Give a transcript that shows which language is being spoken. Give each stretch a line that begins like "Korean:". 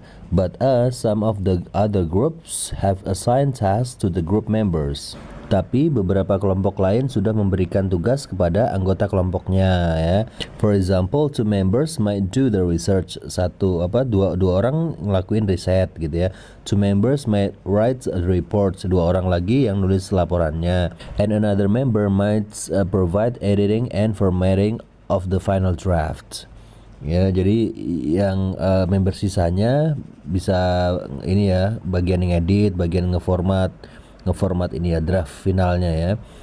English: But some of the other groups have assigned tasks to the group members.
Indonesian: Tapi beberapa kelompok lain sudah memberikan tugas kepada anggota kelompoknya ya.
English: For example, 2 members might do the research.
Indonesian: Dua orang ngelakuin riset gitu ya.
English: 2 members might write the reports.
Indonesian: 2 orang lagi yang nulis laporannya.
English: And another member might provide editing and formatting of the final draft.
Indonesian: Ya, jadi yang member sisanya bisa ini ya, bagian yang edit, bagian ngeformat ini ya, draft finalnya ya.